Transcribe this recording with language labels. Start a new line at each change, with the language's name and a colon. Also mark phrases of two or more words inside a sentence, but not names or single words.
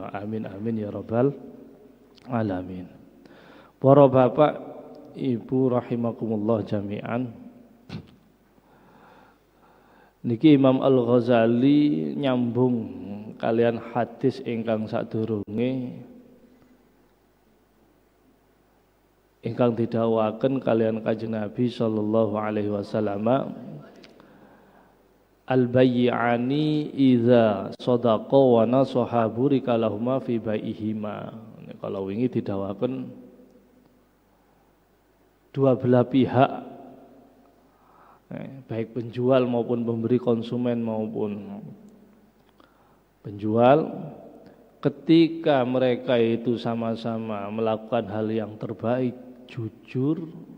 Arabic: آمين آمين يا رب العالمين.
Indonesian: Para bapak, ibu
Arabic: رحمكم الله جميعا.
Javanese: Niki Imam Al-Ghazali nyambung kalian hadis ingkang sadurunge ingkang didhawuhaken kalian Kanjeng Nabi
Arabic: صلى الله عليه وسلم البيعان إذا صدقا ونصحا بورك لهما في بيعهما.
Indonesian: Kalau
Javanese: wingi didhawuhaken
Indonesian: dua belah pihak, baik penjual maupun pemberi, konsumen maupun penjual, ketika mereka itu sama-sama melakukan hal yang terbaik, jujur,